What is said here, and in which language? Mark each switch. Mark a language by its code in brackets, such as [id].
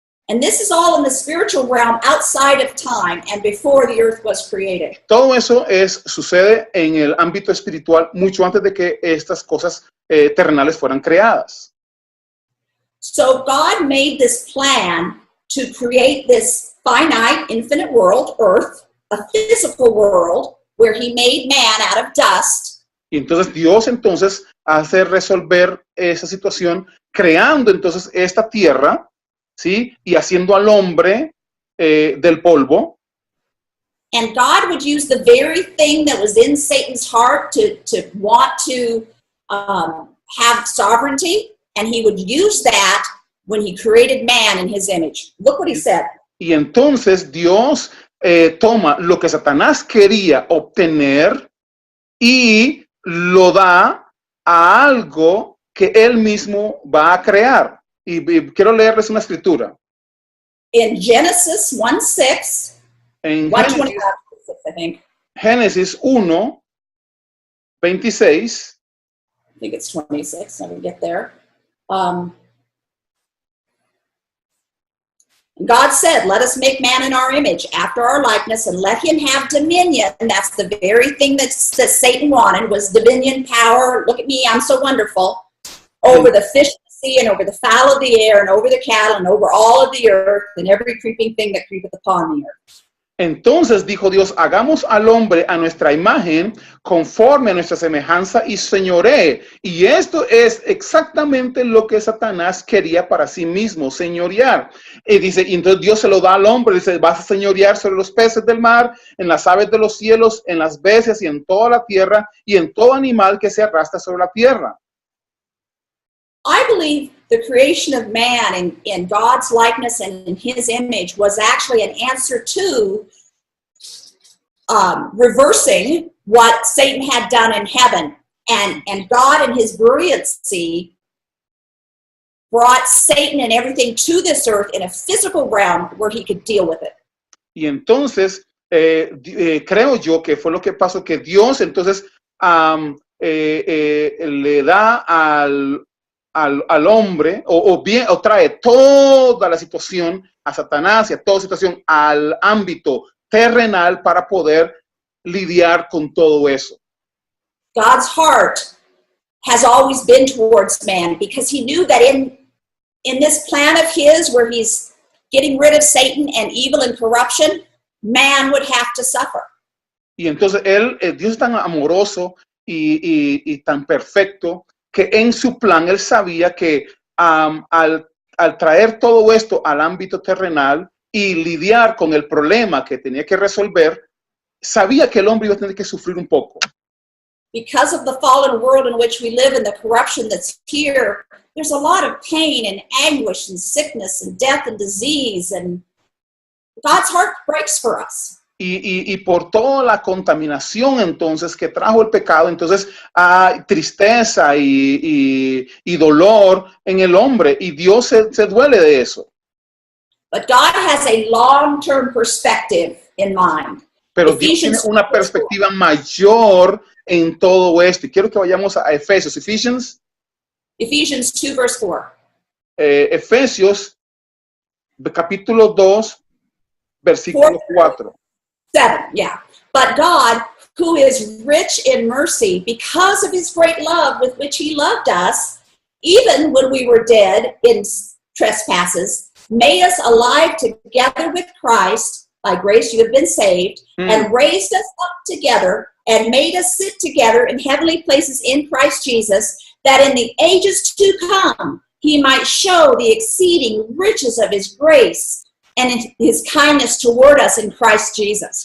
[en] And this is all in the spiritual realm outside of time and before the earth was created. [es] Todo eso sucede en el ámbito espiritual mucho antes de que estas cosas terrenales fueran creadas. [en] So God made this plan to create this finite, infinite world, earth, a physical world, where he made man out of dust. [es] Y entonces Dios hace resolver esa situación creando entonces esta tierra, ¿sí? Y haciendo al hombre del polvo. [en] And God would use the very thing that was in Satan's heart to want to have sovereignty, and he would use that when he created man in his image. Look what he said. [es] Y entonces Dios toma lo que Satanás quería obtener y lo da a algo que él mismo va a crear. Y quiero leerles una escritura. [en] In Genesis 1:6, [es] En [en] 1:25, I think. [es] Génesis 1, 26. [en] I think it's 26. Let me get there. God said, let us make man in our image, after our likeness, and let him have dominion. And that's the very thing that Satan wanted, was dominion, power. Look at me, I'm so wonderful. Over the fish of the sea, and over the fowl of the air, and over the cattle, and over all of the earth, and every creeping thing that creepeth upon the earth. [es] Entonces dijo Dios, hagamos al hombre a nuestra imagen, conforme a nuestra semejanza, y señoree. Y esto es exactamente lo que Satanás quería para sí mismo, señorear. Y dice, y entonces Dios se lo da al hombre, dice, vas a señorear sobre los peces del mar, en las aves de los cielos, en las bestias y en toda la tierra, y en todo animal que se arrastra sobre la tierra. [en] I believe the creation of man in God's likeness and in his image was actually an answer to reversing what Satan had done in heaven. And God in his brilliancy brought Satan and everything to this earth in a physical realm where he could deal with it. [es] Y entonces creo yo que fue lo que pasó, que Dios entonces le da al hombre, o trae toda la situación a Satanás y a toda situación al ámbito terrenal para poder lidiar con todo eso. [en] God's heart has always been towards man because he knew that in this plan of his where he's getting rid of Satan and evil and corruption, man would have to suffer. [es] Y entonces Dios es tan amoroso y tan perfecto que en su plan él sabía que al traer todo esto al ámbito terrenal y lidiar con el problema que tenía que resolver, sabía que el hombre iba a tener que sufrir un poco. [en] Because of the fallen world in which we live and the corruption that's here, there's a lot of pain and anguish and sickness and death and disease, and God's heart breaks for us. [es] Y por toda la contaminación entonces que trajo el pecado, entonces hay tristeza y dolor en el hombre, y Dios se duele de eso. [en] But God has a long-term perspective in mind. [es] Pero Dios tiene una perspectiva mayor en todo esto. Y quiero que vayamos a Efesios. [en] Ephesians 2, verse 4. [es] Efesios, capítulo 2, versículo 4. [en] 7, yeah. But God, who is rich in mercy, because of his great love with which he loved us, even when we were dead in trespasses, made us alive together with Christ. By grace you have been saved, and raised us up together and made us sit together in heavenly places in Christ Jesus, that in the ages to come he might show the exceeding riches of his grace and in his kindness toward us in Christ Jesus.